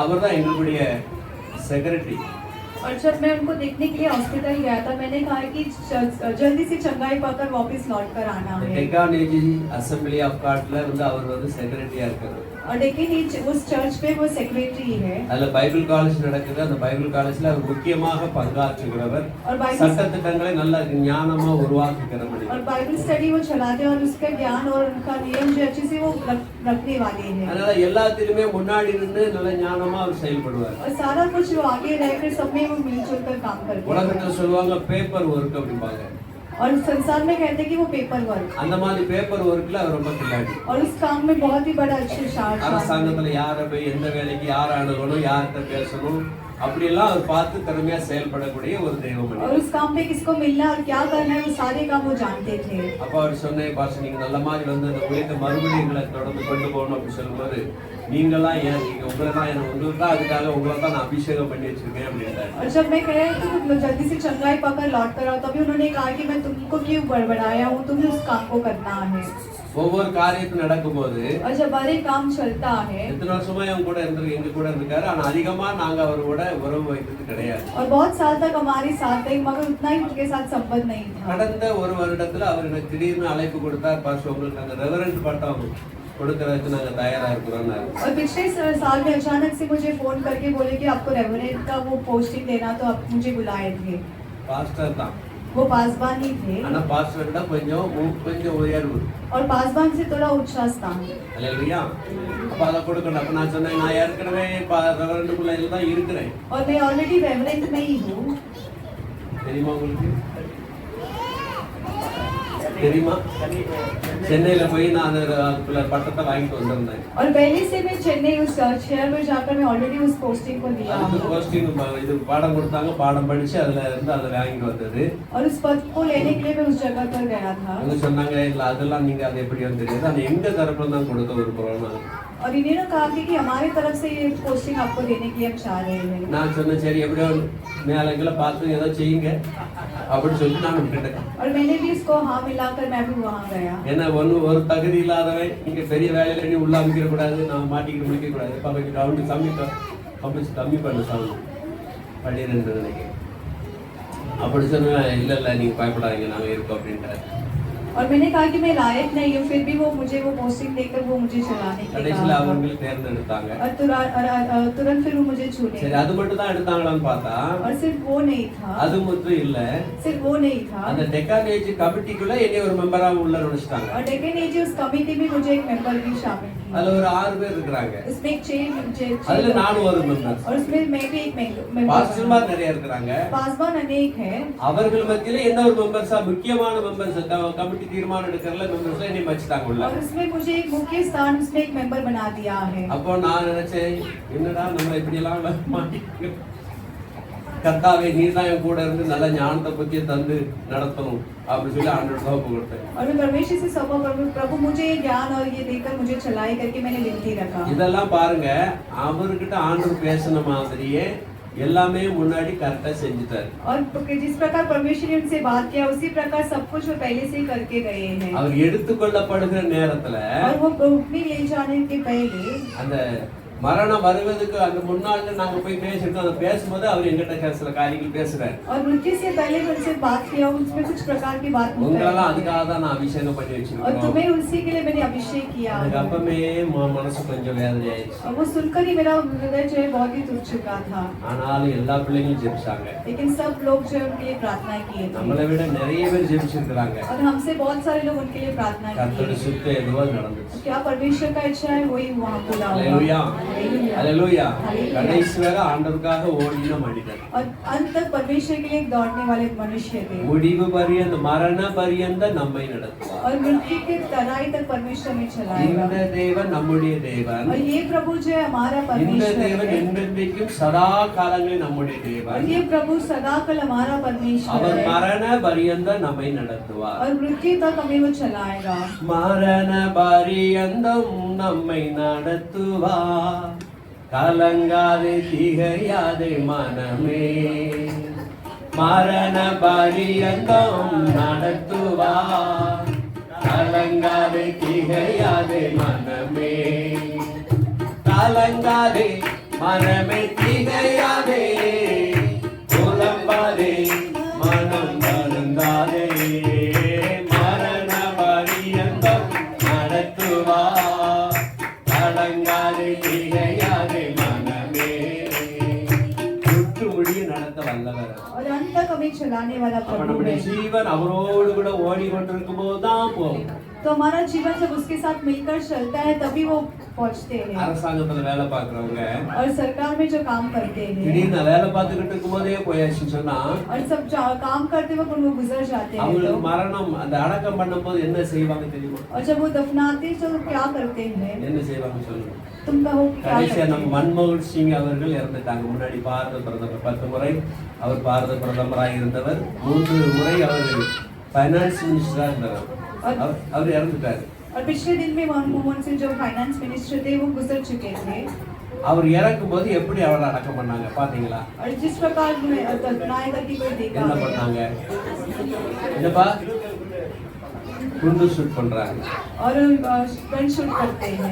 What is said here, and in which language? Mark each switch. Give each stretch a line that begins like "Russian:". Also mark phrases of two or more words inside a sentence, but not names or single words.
Tamil: அவர் தான் எங்களுடைய செக்ரட்டரி.
Hindi: और जब मैं उनको देखने के लिए हॉस्पिटल गया था मैंने कहा कि जल्दी से चंगाई पाकर वापस लौट कर आना है
Tamil: டெக்கானேஜி அசம்பிளி ஆஃப் காட்ல வந்து அவர் வந்து செக்ரட்டரியா இருக்காரு.
Hindi: और लेकिन उस चर्च पे वो सेक्रेटरी है
Tamil: அதுல
English: Bible college
Tamil: நடக்குது. அந்த
English: Bible college
Tamil: அவர் முக்கியமாக பங்காற்றுகிறவர். சட்டத்திட்டங்களை நல்ல ஞானமா உருவாக்குகிறவர்.
Hindi: और
English: Bible study
Hindi: वो चलाते हैं और उसका ज्ञान और उनका नियम जो अच्छे से वो रखने वाले हैं
Tamil: அதனால எல்லாத்திலுமே முன்னாடி நின்று நல்ல ஞானமா அவர் செயல்படுவார்.
Hindi: और सारा कुछ वो आगे रहकर सब में वो मिलजुल कर काम करते हैं
Tamil: உலகத்துல சொல்லுவாங்க
English: paper work
Tamil: அப்படிம்பாங்க.
Hindi: और संसार में कहते हैं कि वो
English: paper work
Tamil: அந்த மாதிரி
English: paper work
Tamil: அவர் ரொம்ப கில்லாடி.
Hindi: और उस काम में बहुत ही बड़ा अच्छे शार्ट
Tamil: அரசாங்கத்துல யாரை போய் எந்த வேலைக்கு யார் அணுகணும் யார்கிட்ட பேசணும் அப்படியெல்லாம் அவர் பார்த்து திறமையா செயல்படக்கூடிய ஒரு தெய்வம்.
Hindi: और उस काम पे किसको मिलना और क्या करना है वो सारे काम वो जानते थे
Tamil: அப்ப அவர் சொன்னேன் பாஸ் நீங்க நல்ல மாதிரி வந்து அந்த ஊழியத்தை மறுபடியும் எங்களை தொடர்ந்து கொண்டு போகணும் அப்படின்னு சொல்லும்போது நீங்களாம் ஏன் நீங்க உங்களை தான் உங்களுக்கு தான் அதுக்காக உங்களை தான் நான் அபிஷேகம் பண்ணி வச்சிருக்கேன் அப்படின்றாரு.
Hindi: और जब मैं कह तो जल्दी से चंगाई पाकर लौट कर आओ तभी उन्होंने कहा कि मैं तुमको क्यों बड़बड़ाया हूँ तुम्हें उस काम को करना है
Tamil: ஒவ்வொரு காரியத்தும் நடக்கும்போது
Hindi: और जब हर एक काम चलता है
Tamil: எத்தனை வருஷமா எங்க கூட இருந்திருக்காரு. ஆனா அதிகமா நாங்க அவரோட உறவு வைத்தது கிடையாது.
Hindi: और बहुत साल तक हमारे साथ रही मगर उतना ही उनके साथ संबंध नहीं था
Tamil: கடந்த ஒரு வருடத்துல அவர் எனக்கு திடீர்னு அழைப்பு கொடுத்தார் பாஸ் உங்களுக்கு அந்த ரெவரண்ட் பட்டம் கொடுக்கறதுக்கு நாங்க தயாரா இருக்கிறோம்னாரு.
Hindi: और पिछले साल में अचानक से मुझे फोन करके बोले कि आपको रेवरेंट का वो पोस्टिंग देना तो आप मुझे बुलाए थे
Tamil: பாஸ்டர் தான்
Hindi: वो पासबान ही थे
Tamil: ஆனா பாஸ்டர் விட கொஞ்சம் உயர்வு
Hindi: और पासबान से थोड़ा ऊंचा स्थान
Tamil: அல்லேலூயா. அப்ப அதை கொடுக்கணும். அப்ப நான் சொன்னேன் நான் ஏற்கனவே ரெவரண்டுக்குள்ள தான் இருக்கிறேன்.
Hindi: और मैं ऑलरेडी रेवरेंट में ही हूँ
Tamil: தெரியுமா உங்களுக்கு தெரியுமா சென்னையில போய் நான் அந்த பட்டத்தை வாங்கிட்டு வந்திருந்தேன்.
Hindi: और पहले से मैं चेन्नई उस शहर में जाकर मैं ऑलरेडी उस पोस्टिंग को दिया
Tamil: அந்த போஸ்டிங் இது பாடம் கொடுத்தாங்க பாடம் படிச்சு அதுல இருந்து அதை வாங்கிட்டு வந்தது.
Hindi: और उस पद को लेने के लिए मैं उस जगह पर गया था
Tamil: அவங்க சொன்னாங்க இல்ல அதெல்லாம் நீங்க அது எப்படி வந்து தெரியாது அது எங்க தரப்புல தான் கொடுக்க விரும்புறோம்.
Hindi: और इन्होंने कहा कि हमारे तरफ से ये पोस्टिंग आपको देने की हम चाह रहे हैं
Tamil: நான் சொன்னேன் சரி எப்படியோ மேலங்களை பார்த்து ஏதோ செய்யுங்க அப்படின்னு சொல்லி நான் விட்டுட்டேன்.
Hindi: और मैंने भी इसको हाँ मिलाकर मैं भी वहाँ गया
Tamil: ஏன்னா ஒரு தகுதி இல்லாதவன் நீங்க பெரிய வேலையில நீ உள்ள அமைக்கிற கூடாது நான் மாட்டிக்கிட்டு முடிக்க கூடாது பக்கத்து கவுண்ட் சமைக்க கம்மி பண்ண சவுண்ட் 12 நினைக்கிறேன். அப்படி சொன்னேன், இல்லை இல்லை நீங்கள் பயப்படாதீங்க நாங்கள் இருக்கோம் அப்படின்ட்டார்.
Hindi: और मैंने कहा कि मैं लायक नहीं हूँ, फिर भी वो मुझे वो पोस्टिंग देकर वो मुझे चलाने के लिए
Tamil: கடைசியில்
Hindi: कहा।
Tamil: அவர்கள் தேர்ந்தெடுத்தாங்க.
Hindi: और तुरंत फिर वो मुझे चुने।
Tamil: சரி, அது மட்டும் தான் எடுத்தாங்களான்னு பார்த்தா
Hindi: और सिर्फ वो नहीं था,
Tamil: அது மட்டும் இல்ல,
Hindi: सिर्फ वो नहीं था,
Tamil: அந்த டெக்கானேஜ் கமிட்டிக்குள்ள என்னை ஒரு மெம்பரா உள்ள நுழைச்சிட்டாங்க.
Hindi: और डेकेनेज उस कमेटी में मुझे एक मेंबर भी शामिल किया।
Tamil: அதுல ஒரு 6 பேர் இருக்காங்க.
Hindi: उसमें एक छह
Tamil: அதுல நானும் ஒரு மெம்பர்.
Hindi: और उसमें मैं भी एक मेंबर।
Tamil: பாஸ்டர்மார் நிறைய இருக்காங்க.
Hindi: पासवान अनेक है।
Tamil: அவர்கள் மத்தியில என்ன ஒரு மெம்பர்ஸா முக்கியமான
English: members committee
Tamil: தீர்மானம் எடுக்கறல மெம்பர்ஸ் என்னை வச்சிட்டாங்க உள்ள.
Hindi: और उसमें मुझे एक मुख्य स्थान उसमें एक मेंबर बना दिया है।
Tamil: அப்போ நான் நினைச்சேன், என்னடா நம்ம இப்படி எல்லாம் மாட்டிக்கிட்டு, கர்த்தாவே நீர் தான் என் கூட இருந்து நல்ல ஞானத்தை பத்தி தந்து நடத்தணும் அப்படி சொல்லி ஆண்டவர் தோப்பு கொடுத்தேன்.
Hindi: और मैं परमेश्वर से सौंपा, प्रभु मुझे ये ज्ञान और ये देकर मुझे चलाई करके मैंने विनती रखा।
Tamil: இதெல்லாம் பாருங்க, அவர்கிட்ட ஆண்டவர் பேசின மாதிரியே எல்லாமே முன்னாடி கரெக்டா செஞ்சுட்டாரு.
Hindi: और जिस प्रकार परमेश्वर ने उनसे बात किया उसी प्रकार सब कुछ वो पहले से ही करके गए हैं।
Tamil: அவர் எடுத்துக்கொள்ளப்படுகிற நேரத்துல
Hindi: और वो उठने ले जाने के पहले
Tamil: அந்த மரணம் வருவதுக்கு அந்த முன்னாள் நாங்க போய் பேசிருக்கோம். அந்த பேசும்போது அவர் எங்கிட்ட சில காரியங்கள் பேசுறாரு.
Hindi: और मृत्यु से पहले उनसे बात किया, उसमें कुछ प्रकार की बात
Tamil: உங்களெல்லாம் அதுக்காக தான் நான் அபிஷேகம் பண்ணி
Hindi: और
Tamil: வச்சிருக்கேன்.
Hindi: तुम्हें उसी के लिए मैंने अभिषेक किया।
Tamil: எனக்கு அப்பமே மனசு கொஞ்சம் வேதனை ஆயிடுச்சு.
Hindi: और वो सुनकर ही मेरा हृदय जो है बहुत ही टूट चुका था।
Tamil: ஆனாலும் எல்லா பிள்ளைங்களும் ஜெபிச்சாங்க.
Hindi: लेकिन सब लोग जो है उनके लिए प्रार्थना किए थे।
Tamil: நம்மளை விட நிறைய பேர் ஜெபிச்சிருக்காங்க.
Hindi: और हमसे बहुत सारे लोग उनके लिए प्रार्थना
Tamil: கர்த்தருடைய
Hindi: किए।
Tamil: சித்தம் எதுவோ நடந்துச்சு.
Hindi: क्या परमेश्वर का इच्छा है वही वहाँ पूरा हुआ।
Tamil: ஹalleluya
Hindi: हालेलुया।
Tamil: ஹalleluya. கடைசி வரை ஆண்டவருக்காக ஓடின மனிதன்.
Hindi: और अंत तक परमेश्वर के लिए दौड़ने वाले मनुष्य थे।
Tamil: முடிவு பரியந்த மரண பரியந்த நம்மை நடத்துவார்.
Hindi: और मृत्यु के तराई तक परमेश्वर में चलाएगा।
Tamil: இந்த தேவன் நம்முடைய தேவன்.
Hindi: और ये प्रभु जो है हमारा
Tamil: இந்த
Hindi: परमेश्वर
Tamil: தேவன்
Hindi: है।
Tamil: என்றென்றைக்கும் சதா காலங்களில் நம்முடைய
Hindi: और
Tamil: தேவன்.
Hindi: ये प्रभु सदाकाल हमारा परमेश्वर
Tamil: அவர்
Hindi: है।
Tamil: மரண பரியந்த நம்மை நடத்துவார்.
Hindi: और मृत्यु तक हमें वो चलाएगा।
Tamil: மரண பரியந்தம் நம்மை நடத்துவார். கலங்காதே திகையாதே மனமே, மரண பரியந்தம் நடத்துவார். கலங்காதே திகையாதே மனமே, கலங்காதே மனமே திகையாதே, புலம்பாதே மனம் வருந்தாதே, மரண பரியந்தம் நடத்துவார். கலங்காதே திகையாதே மனமே, சுற்று முடிய நடத்த வல்லவர்.
Hindi: और अंत तक हमें चलाने वाला
Tamil: அப்ப
Hindi: प्रभु
Tamil: நம்முடைய
Hindi: है।
Tamil: ஜீவன் அவரோடு கூட ஓடிக்கொண்டிருக்கும் போதுதான் போகும்.
Hindi: तो हमारा जीवन जब उसके साथ मिलकर चलता है तभी वो पहुंचते हैं।
Tamil: அரசாங்கத்துல வேலை பார்க்கறவங்க
Hindi: और सरकार में जो काम करते हैं
Tamil: திடீர்னு வேலை பார்த்துக்கிட்டு இருக்கும் போதே போயாச்சுன்னு சொன்னா
Hindi: और सब काम करते वक्त वो गुजर जाते हैं।
Tamil: அவங்களுக்கு மரணம் அந்த அடக்கம் பண்ணும் போது என்ன செய்வாங்க தெரியுமா?
Hindi: और जब वो दफनाते हैं तो क्या करते हैं?
Tamil: என்ன செய்வாங்க சொல்லுங்க.
Hindi: तुम कहो क्या
Tamil: கடைசியா
Hindi: करते
Tamil: நம்ம
Hindi: हैं?
Tamil: மன்மோகன் சிங் அவர்கள் இறந்துட்டாங்க. முன்னாடி பாரத பிரதமர் 10 முறை அவர் பாரத பிரதமராக இருந்தவர். 3 முறை அவர்
English: finance minister
Tamil: இருந்தவர். அவர் இறந்துட்டாரு.
Hindi: और पिछले दिन में मनमोहन सिंह जो
English: finance minister
Hindi: थे वो गुजर चुके थे।
Tamil: அவர் இறக்கும் போது எப்படி அவரை அடக்கம் பண்ணாங்க பாத்தீங்களா?
Hindi: और जिस प्रकार दफनाए करके कोई देखा
Tamil: என்ன
Hindi: है
Tamil: பண்ணாங்க? என்னப்பா குண்டு ஷூட் பண்றாங்க.
Hindi: और
English: gun shoot
Hindi: करते हैं